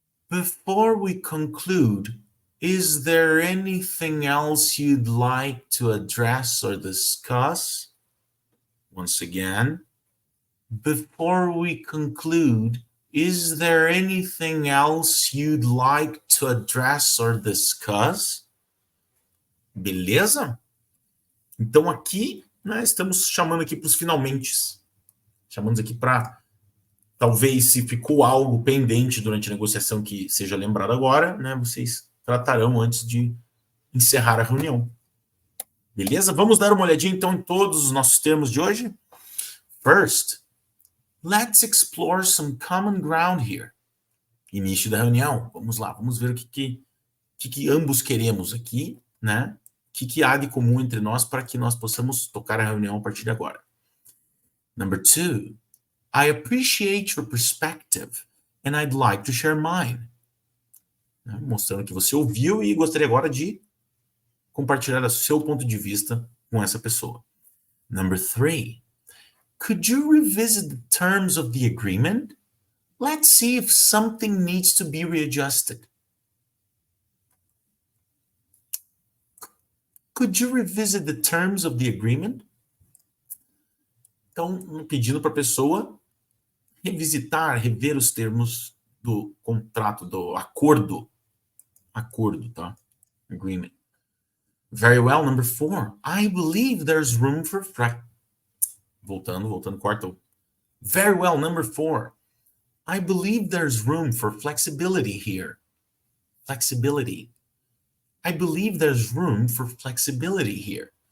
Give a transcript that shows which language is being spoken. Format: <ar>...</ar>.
<en>Before we conclude, is there anything else you'd like to address or discuss? Once again, before we conclude, is there anything else you'd like to address or discuss?</en> <pt>Beleza? Então aqui, né, estamos chamando aqui para os finalmente. Chamamos aqui para, talvez, se ficou algo pendente durante a negociação que seja lembrado agora, né, vocês tratarão antes de encerrar a reunião. Beleza? Vamos dar uma olhadinha, então, em todos os nossos termos de hoje?</pt> <en>First, let's explore some common ground here.</en> <pt>Início da reunião. Vamos lá, vamos ver o que ambos queremos aqui, né? O que há de comum entre nós para que nós possamos tocar a reunião a partir de agora.</pt> <en>Number 2, I appreciate your perspective and I'd like to share mine.</en> <pt>Mostrando que você ouviu e gostaria agora de compartilhar o seu ponto de vista com essa pessoa.</pt> <en>Number 3, could you revisit the terms of the agreement? Let's see if something needs to be readjusted. Could you revisit the terms of the agreement?</en> <pt>Então, pedindo para a pessoa revisitar, rever os termos do contrato, do acordo. Acordo, tá?</pt> <en>Agreement. Very well. Number 4. I believe there's room for...</en> <pt>Voltando, quarto.</pt> <en>Very well. Number 4. I believe there's room for flexibility here. Flexibility. I believe there's room for flexibility here.</en>